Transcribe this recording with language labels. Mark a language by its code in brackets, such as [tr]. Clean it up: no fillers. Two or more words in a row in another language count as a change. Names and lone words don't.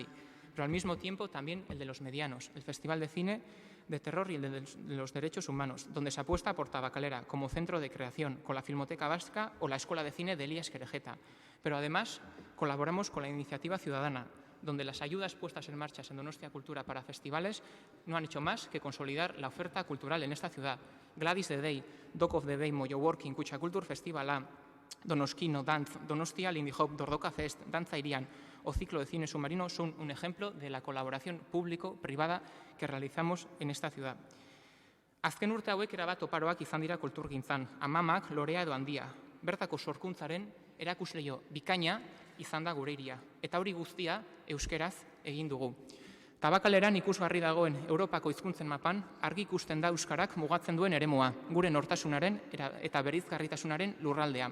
[es] Pero al mismo tiempo también el de los medianos, el Festival de Cine de Terror y el de los Derechos Humanos, donde se apuesta por Tabacalera como centro de creación, con la Filmoteca Vasca o la Escuela de Cine de Elías Querejeta. Pero además colaboramos con la Iniciativa Ciudadana, donde las ayudas puestas en marcha en Donostia Cultura para festivales no han hecho más que consolidar la oferta cultural en esta ciudad. [en] Gladys the Day, Dog of the Day, Moyo Working, [es] Kutxa Kultur Festivala, Donoskino, Dantz, Donostia, Lindy Hop, Dordoka Fest, Danza Irian o Ciclo de Cine Submarino son un ejemplo de la colaboración público-privada que realizamos en esta ciudad. [eu] Azken urte hauek erabat oparoak izan dira kulturgintzan, amamak, lorea edo handia. Bertako sorkuntzaren erakusleio bikaina izan da gure hiria, eta hori guztia euskeraz egin dugu. Tabakaleran ikusgarri dagoen Europako hizkuntzen mapan argi ikusten da euskarak mugatzen duen eremua, gure nortasunaren eta bereizgarritasunaren lurraldea.